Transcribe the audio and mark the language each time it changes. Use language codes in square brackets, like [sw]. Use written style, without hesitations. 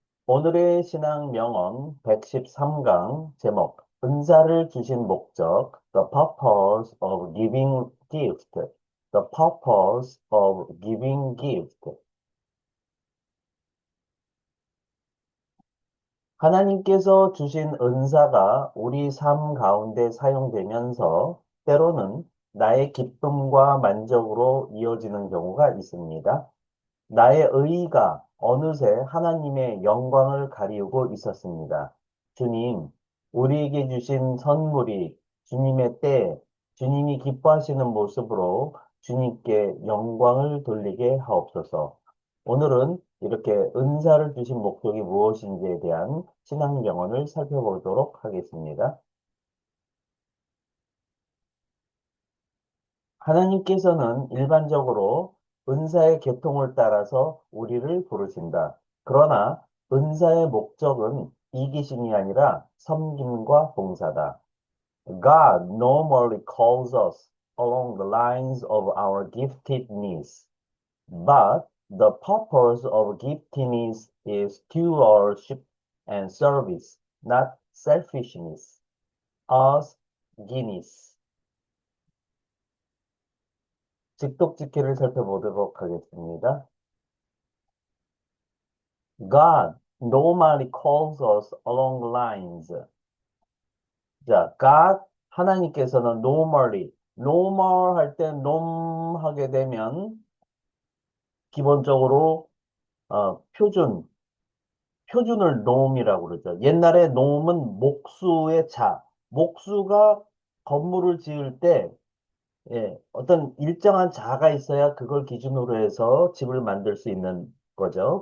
[ko] 오늘의 신앙 명언 113강 제목 은사를 주신 목적 [en] The purpose of giving gift. The purpose of giving gift. [ko] 하나님께서 주신 은사가 우리 삶 가운데 사용되면서 때로는 나의 기쁨과 만족으로 이어지는 경우가 있습니다. 나의 의의가 어느새 하나님의 영광을 가리우고 있었습니다. 주님, 우리에게 주신 선물이 주님의 때에 주님이 기뻐하시는 모습으로 주님께 영광을 돌리게 하옵소서. 오늘은 이렇게 은사를 주신 목적이 무엇인지에 대한 신앙 경험을 살펴보도록 하겠습니다. 하나님께서는 일반적으로 은사의 계통을 따라서 우리를 부르신다. 그러나 은사의 목적은 이기심이 아니라 섬김과 봉사다. [en] God normally calls us along the lines of our giftedness, but the purpose of giftedness is stewardship and service, not selfishness. As Guinness. [ko] 직독직해를 살펴보도록 하겠습니다. [en] God normally calls us along lines. [ko] 자, God, 하나님께서는 normal 할 때 norm 하게 되면 기본적으로 표준을 norm이라고 그러죠. 옛날에 norm은 목수의 자, 목수가 건물을 지을 때 어떤 일정한 자가 있어야 그걸 기준으로 해서 집을 만들 수 있는 거죠.